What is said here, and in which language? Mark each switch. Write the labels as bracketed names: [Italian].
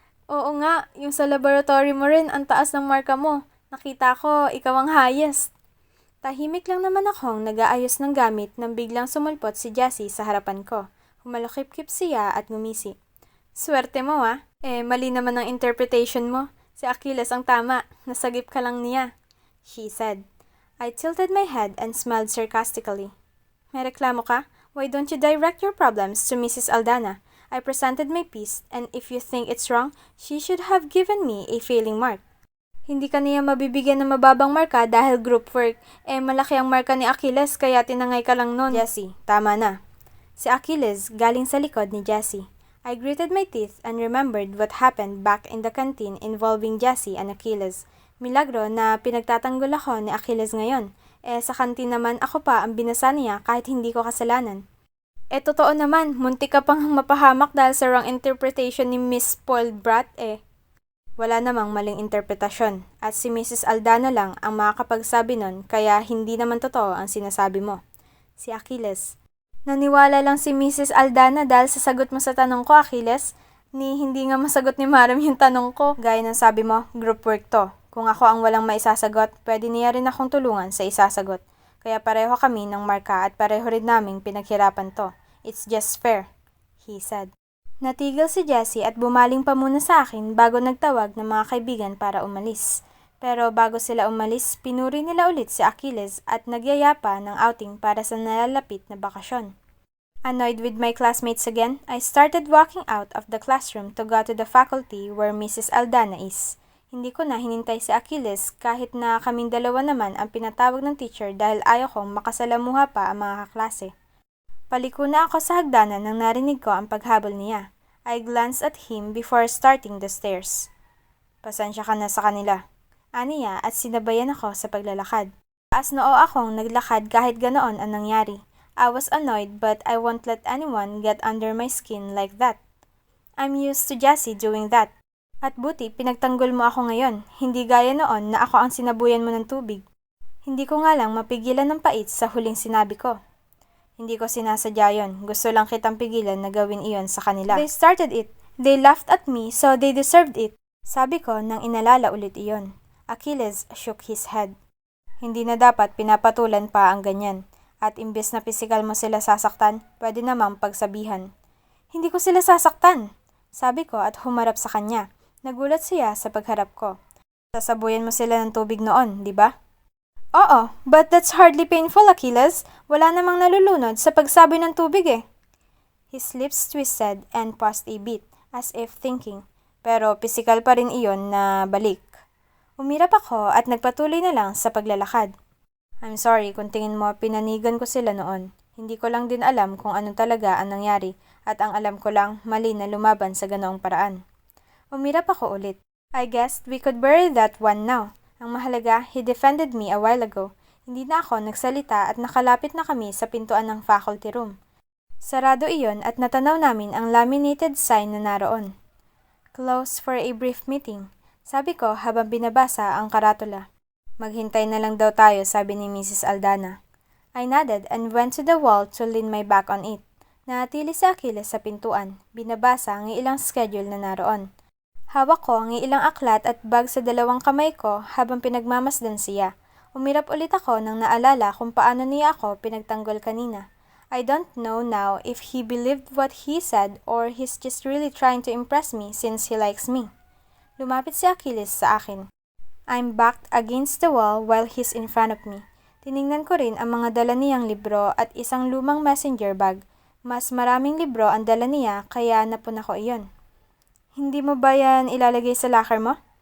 [Filipino] Oo nga, yung sa laboratory mo rin, ang taas ng marka mo. Nakita ko, ikaw ang highest. Tahimik lang naman akong nag-aayos ng gamit nang biglang sumulpot si Jassy sa harapan ko. Humalakip-kip siya at ngumisi. Swerte mo mali naman ang interpretation mo. Si Achilles ang tama, nasagip ka lang niya, [English] she said. I tilted my head and smiled sarcastically. [Filipino] May reklamo ka? [English] Why don't you direct your problems to Mrs. Aldana? I presented my piece, and if you think it's wrong, she should have given me a failing mark. [Filipino] Hindi ka niya mabibigyan ng mababang marka dahil group work. Malaki ang marka ni Achilles kaya tinangay ka lang nun. Jessie, tama na. Si Achilles galing sa likod ni Jessie. [English] I gritted my teeth and remembered what happened back in the canteen involving Jessie and Achilles. [Filipino] Milagro na pinagtatanggol ako ni Achilles ngayon. Sa kantin naman ako pa ang binasa niya kahit hindi ko kasalanan. Totoo naman, muntik ka pang mapahamak dahil sa wrong interpretation ni Miss Spoiled Brat Wala namang maling interpretasyon at si Mrs. Aldana lang ang makakapagsabi nun kaya hindi naman totoo ang sinasabi mo. Si Achilles. Naniwala lang si Mrs. Aldana dahil sa sagot mo sa tanong ko, Achilles. Hindi nga masagot ni Maram yung tanong ko. Gaya ng sabi mo, group work to. Kung ako ang walang maisasagot, pwede niya rin akong tulungan sa isasagot. Kaya pareho kami ng marka at pareho rin naming pinaghirapan to. [English] It's just fair, he said. [Filipino] Natigil si Jessie at bumaling pa muna sa akin bago nagtawag ng mga kaibigan para umalis. Pero bago sila umalis, pinuri nila ulit si Achilles at nagyayapa ng outing para sa nalalapit na bakasyon. [English] Annoyed with my classmates again, I started walking out of the classroom to go to the faculty where Mrs. Aldana is. [Filipino] Hindi ko na hinintay si Achilles kahit na kaming dalawa naman ang pinatawag ng teacher dahil ayaw kong makasalamuha pa ang mga kaklase. Paliko na ako sa hagdanan nang narinig ko ang paghabol niya. [English] I glanced at him before starting the stairs. [Filipino] Pasensya ka na sa kanila. Aniya at sinabayan ako sa paglalakad. Taas noo akong naglakad kahit ganoon ang nangyari. [English] I was annoyed but I won't let anyone get under my skin like that. I'm used to Jessie doing that. [Filipino] At buti pinagtanggol mo ako ngayon, hindi gaya noon na ako ang sinabuyan mo ng tubig. Hindi ko nga lang mapigilan ng pait sa huling sinabi ko. Hindi ko sinasadya yon. Gusto lang kitang pigilan na gawin iyon sa kanila. [English] They started it. They laughed at me so they deserved it. [Filipino] Sabi ko nang inalala ulit iyon. [English] Achilles shook his head. [Filipino] Hindi na dapat pinapatulan pa ang ganyan. At imbes na pisikal mo sila sasaktan, pwede namang pagsabihan. Hindi ko sila sasaktan, sabi ko at humarap sa kanya. Nagulat siya sa pagharap ko. Sasabuyan mo sila ng tubig noon, di ba? Oo, [English] but that's hardly painful, Achilles. [Filipino] Wala namang nalulunod sa pagsaboy ng tubig [English] His lips twisted and paused a bit, as if thinking. [Filipino] Pero pisikal pa rin iyon na balik. Umirap ako at nagpatuloy na lang sa paglalakad. [English] I'm sorry [Filipino] kung tingin mo pinanigan ko sila noon. Hindi ko lang din alam kung ano talaga ang nangyari at ang alam ko lang mali na lumaban sa ganoong paraan. Umirap ako ulit. [English] I guessed we could bury that one now. [Filipino] Ang mahalaga, [English] he defended me a while ago. [Filipino] Hindi na ako nagsalita at nakalapit na kami sa pintuan ng faculty room. Sarado iyon at natanaw namin ang laminated sign na naroon. [English] Close for a brief meeting, [Filipino] sabi ko habang binabasa ang karatula. Maghintay na lang daw tayo, sabi ni Mrs. Aldana. [English] I nodded and went to the wall to lean my back on it. [Filipino] Nanatili si Achilles sa pintuan, binabasa ang ilang schedule na naroon. Hawak ko ang ilang aklat at bag sa dalawang kamay ko habang pinagmamasdan siya. Umirap ulit ako nang naalala kung paano niya ako pinagtanggol kanina. [English] I don't know now if he believed what he said or he's just really trying to impress me since he likes me. [Filipino] Lumapit si Achilles sa akin. [English] I'm backed against the wall while he's in front of me. [Filipino] Tiningnan ko rin ang mga dala niyang libro at isang lumang messenger bag. Mas maraming libro ang dala niya kaya napuna ko iyon. Hindi mo ba yan ilalagay sa locker mo?